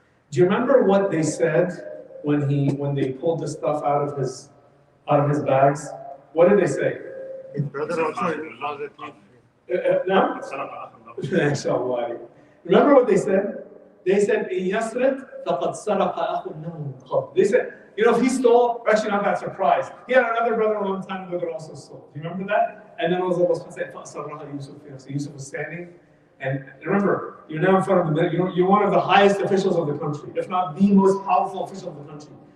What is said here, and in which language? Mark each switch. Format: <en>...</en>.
<en>Do you remember what they said when they pulled the stuff out of his bags? What did they say? His brother also was a thief. No? Inshallah. Remember what they said? They said,</en> <ar>إِن يَسْرِقْ فَقَدْ سَرَقَ أَخٌ لَهُ مِنْ قَبْلُ.</ar> <en>They said, if he stole, we're actually not that surprised. He had another brother a long time ago that also stole. Do you remember that? And then Allah said,</en> <ar>فَأَصَرَّهَا يُوسُف.</ar> <en>So Yusuf was standing. And remember, you're now in front of the you're one of the highest officials of the country, if not the most powerful official of the country.</en>